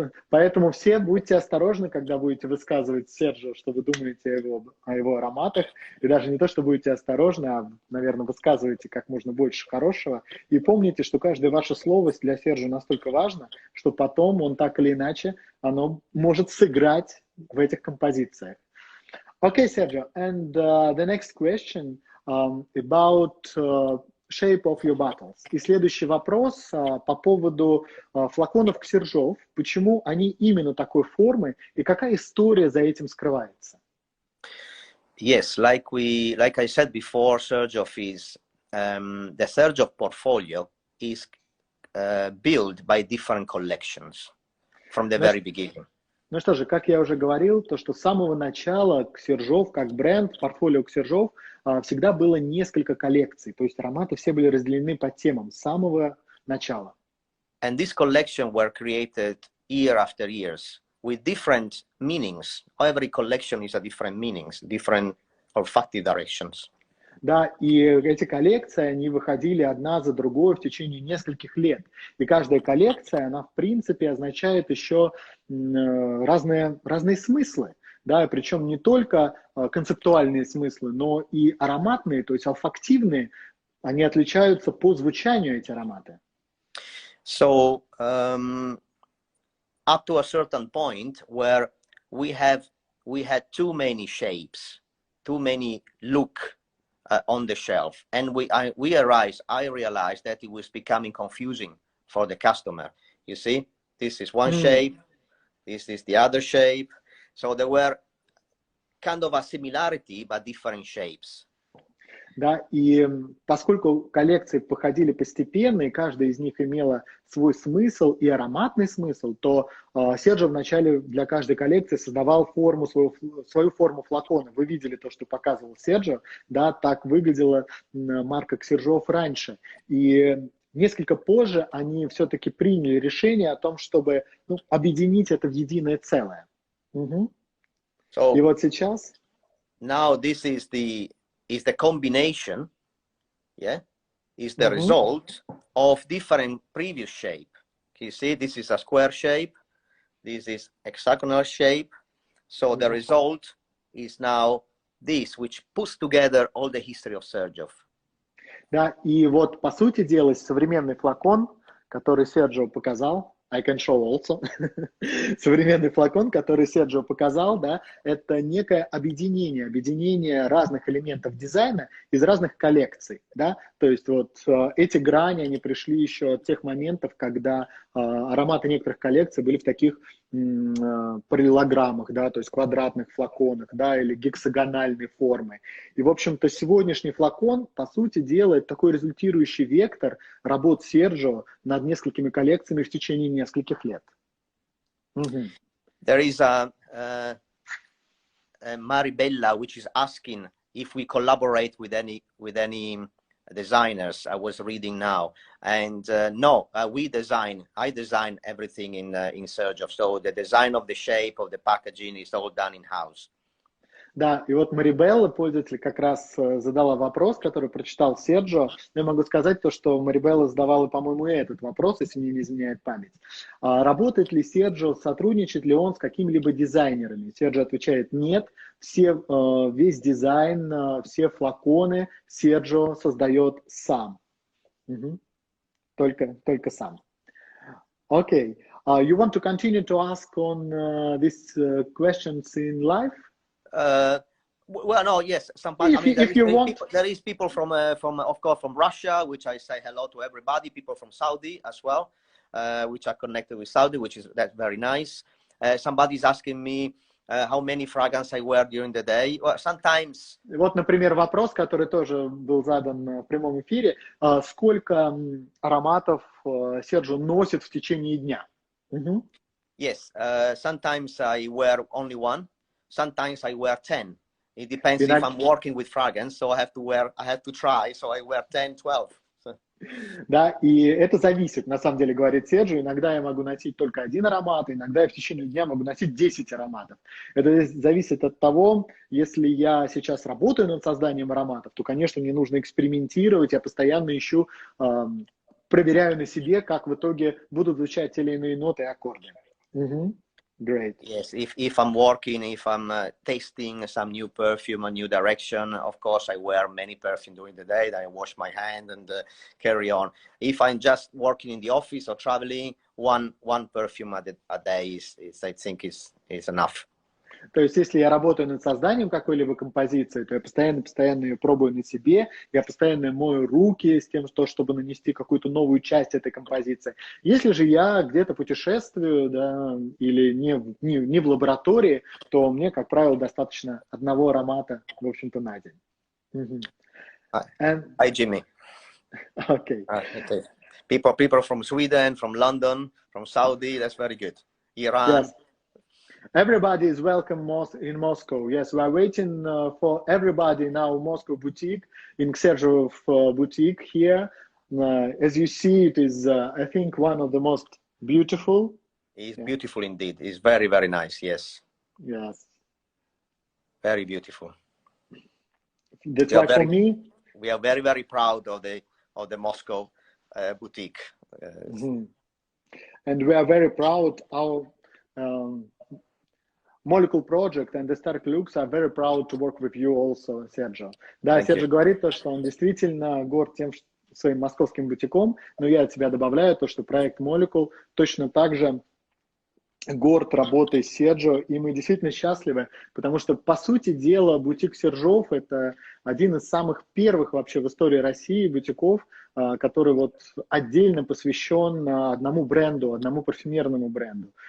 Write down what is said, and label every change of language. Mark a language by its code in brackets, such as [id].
[ru] Поэтому все будьте осторожны, когда будете высказывать Серджо, что вы думаете о его ароматах. И даже не то, что будете осторожны, а, наверное, высказывайте как можно больше хорошего. И помните, что каждое ваше слово для Серджо настолько важно, что потом он так или иначе, оно может сыграть в этих композициях. [en] Okay, Sergio, and the next question about shape of your bottles. [ru] И следующий вопрос по поводу флаконов Xerjoff. Почему они именно такой формы и какая история за этим скрывается? [en] Yes, like I said before, Xerjoff is the Xerjoff portfolio is built by different collections from the very beginning. [ru] Ну что же, как я уже говорил, то что с самого начала Xerjoff, как бренд, портфолио Xerjoff всегда было несколько коллекций, то есть ароматы все были разделены по темам с самого начала. [en] And this collection were created year after years with different meanings. Every collection is a different meanings, different olfactive directions. [ru] Да, и эти коллекции, они выходили одна за другой в течение нескольких лет. И каждая коллекция, она в принципе означает еще разные смыслы. Да, причем не только концептуальные смыслы, но и ароматные, то есть олфактивные, они отличаются по звучанию, эти ароматы. [en] So, up to a certain point where we had too many shapes, too many look on the shelf, and I realized that it was becoming confusing for the customer. You see, this is one shape, this is the other shape. So there were kind of a similarity, but different shapes. [ru] Да, и поскольку коллекции походили постепенно, и каждая из них имела свой смысл и ароматный смысл, то Серджо вначале для каждой коллекции создавал свою форму флакона. Вы видели то, что показывал Серджо, да, так выглядела марка Xerjoff раньше. И несколько позже они все-таки приняли решение о том, чтобы объединить это в единое целое. Угу. И вот сейчас... [en] Now this is the combination, yeah, is the result of different previous shape. You see, this is a square shape, this is hexagonal shape. So the result is now this, which puts together all the history of Xerjoff. [ru] Да, и вот по сути дела современный флакон, который Серджо показал, [en] I can show also. [ru] Современный флакон, который Серджо показал, да, это некое объединение разных элементов дизайна из разных коллекций, да, то есть вот эти грани, они пришли еще от тех моментов, когда ароматы некоторых коллекций были в таких параллелограммах, да, то есть квадратных флаконах, да, или гексагональной формы. И, в общем-то, сегодняшний флакон, по сути, делает такой результирующий вектор работ Серджо над несколькими коллекциями в течение нескольких лет. [en] There is a Maribella which is asking if we collaborate with any designers. I was reading now, and no, I design everything in Xerjoff. So the design of the shape of the packaging is all done in house. [ru] Да, и вот Марибелла, пользователь, как раз задала вопрос, который прочитал Серджо. Я могу сказать то, что Марибелла задавала, по-моему, и этот вопрос, если мне не изменяет память. Работает ли Серджо, сотрудничает ли он с какими-либо дизайнерами? Серджо отвечает нет. Весь дизайн, все флаконы Серджо создает сам. Только сам. Okay. [en] You want to continue to ask on these questions in live? Well, no, yes. Somebody. There is people from of course from Russia, which I say hello to everybody. People from Saudi as well, which are connected with Saudi, that's very nice. Somebody's asking me how many fragrances I wear during the day. Well, sometimes. [ru] Вот, например, вопрос, который тоже был задан в прямом эфире: сколько ароматов Серджо носит в течение дня? [en] Yes. Sometimes I wear only one. Sometimes I wear 10. It depends if I'm working with fragrance, so I have to try, so I wear 10, 12. [ru] Да, и это зависит, на самом деле, говорит Серджо. Иногда я могу носить только один аромат, иногда я в течение дня могу носить 10 ароматов. Это зависит от того, если я сейчас работаю над созданием ароматов, то, конечно, мне нужно экспериментировать, я постоянно ищу, проверяю на себе, как в итоге будут звучать те или иные ноты и аккорды. [en] Great. Yes, if I'm working, if I'm tasting some new perfume, a new direction, of course I wear many perfume during the day. Then I wash my hand and carry on. If I'm just working in the office or traveling, one perfume a day is I think is enough. [ru] То есть, если я работаю над созданием какой-либо композиции, то я постоянно ее пробую на себе, я постоянно мою руки с тем, чтобы нанести какую-то новую часть этой композиции. Если же я где-то путешествую, да, или не в лаборатории, то мне, как правило, достаточно одного аромата, в общем-то, на день. [en] Hi, Jimmy. Okay. Okay. People from Sweden, from London, from Saudi, that's very good. Iran. Yes. Everybody is welcome in Moscow. Yes, we are waiting for everybody now. Moscow boutique, in Xerjoff boutique here. As you see, it is, I think, one of the most beautiful. It's beautiful indeed. It's very, very nice. Yes. Yes. Very beautiful. That's why for me, we are very, very proud of the Moscow boutique. And we are very proud our Molecule Project and Aesthetic Looks are very proud to work with you also, Серджо. [ru] Да, Серджо говорит то, что он действительно горд тем, своим московским бутиком, но я от себя добавляю то, что проект Molecule точно так же горд работой с Серджо, и мы действительно счастливы, потому что, по сути дела, бутик Xerjoff — это один из самых первых вообще в истории России бутиков, который вот отдельно посвящен одному бренду, одному парфюмерному бренду.